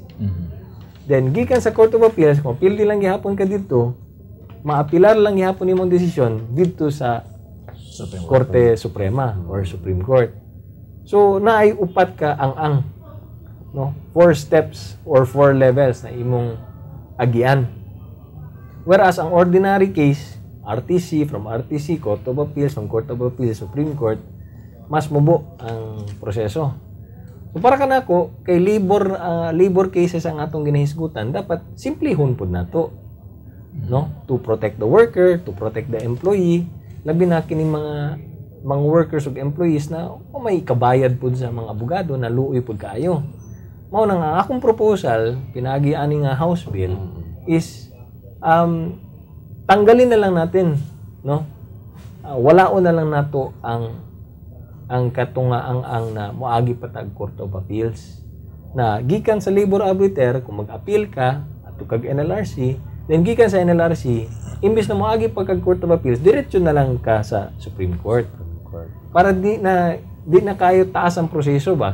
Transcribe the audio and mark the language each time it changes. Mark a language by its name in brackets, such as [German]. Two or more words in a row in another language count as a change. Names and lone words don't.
[Cebuano] Then gikan sa Court of Appeals, kung mapildi lang gyapon ka dito, maapilar lang gyapon imong desisyon dito sa Korte Suprema or Supreme Court. So naay upat ka ang no, [English] 4 steps or 4 levels [Cebuano] na imong agian. [English] Whereas ang ordinary case, RTC, from RTC, Court of Appeals, from Court of Appeals, Supreme Court, [Cebuano] mas mubo ang proseso. So para kanako kay [English] labor cases [Cebuano] ang atong ginahisgutan, dapat simplihon pud nato. No? [English] To protect the worker, to protect the employee, [Cebuano] labi na kini mga workers ug employees na may kabayad pud sa mga abogado na luoy pud kaayo. Mao nang ang akong proposal pinagi ani nga House Bill is [Filipino] tanggalin na lang natin, no? [Cebuano] Walaon na lang nato ang katungaang na moagi patag Court of Appeals na gikan sa labor arbiter kung mag-appeal ka ato kag NLRC, then gikan sa NLRC imbis na moagi pagkag Court of Appeals diretso na lang ka sa Supreme Court para di na kayo taas ang proseso ba.